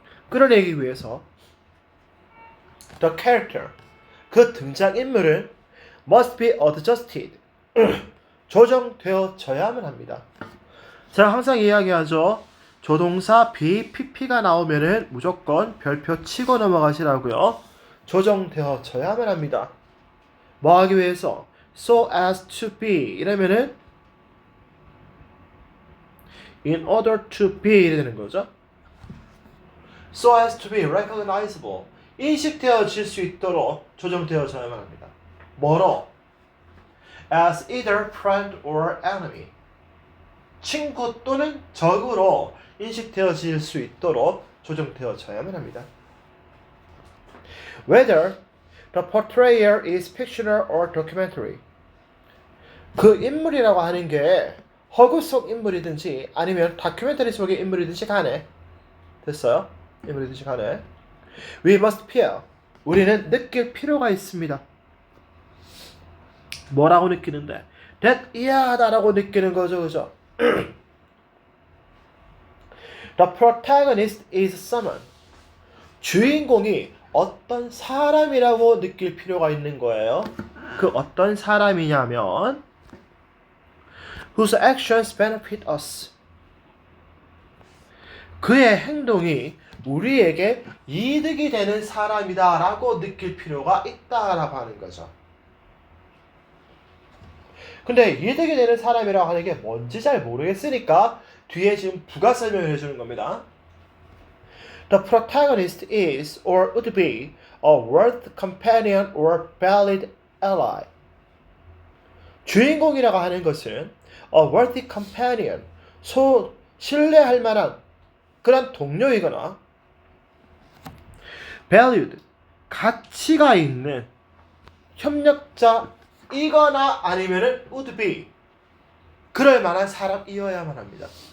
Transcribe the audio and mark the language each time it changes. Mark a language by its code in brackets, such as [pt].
[ko] 끌어내기 위해서 [en] the character [ko] 그 등장인물은 [en] must be adjusted [ko] 조정되어져야만 합니다. 제가 항상 이야기하죠. 조동사 be, pp가 나오면은 무조건 별표 치고 넘어가시라고요. 조정되어져야만 합니다. 뭐 하기 위해서? [en] so as to be [ko] 이러면은 [en] in order to be [ko] 이래 되는 거죠. [en] so as to be recognizable [ko] 인식되어질 수 있도록 조정되어져야만 합니다. 뭐로? [en] as either friend or enemy [ko] 친구 또는 적으로 인식되어질 수 있도록 조정되어져야만 합니다. [en] Whether the portrayal is fictional or documentary [ko] 그 인물이라고 하는 게 허구 속 인물이든지 아니면 다큐멘터리 속의 인물이든지 간에 됐어요? 인물이든지 간에 [en] We must feel [ko] 우리는 느낄 필요가 있습니다. 뭐라고 느끼는데? that 이해하다라고 느끼는 거죠, 그죠? [en] The protagonist is someone. [ko] 주인공이 어떤 사람이라고 느낄 필요가 있는 거예요. 그 어떤 사람이냐면 [en] whose actions benefit us. [ko] 그의 행동이 우리에게 이득이 되는 사람이다 라고 느낄 필요가 있다라고 하는 거죠. 근데 이득이 되는 사람이라고 하는 게 뭔지 잘 모르겠으니까 뒤에 지금 부가 설명을 해주는 겁니다. [en] The protagonist is or would be a worthy companion or valid ally. [ko] 주인공이라고 하는 것은 [en] a worthy companion, [ko] 신뢰할 만한 그런 동료이거나 valued, 가치가 있는 협력자이거나 아니면은 [en] would be, [ko] 그럴 만한 사람이어야만 합니다.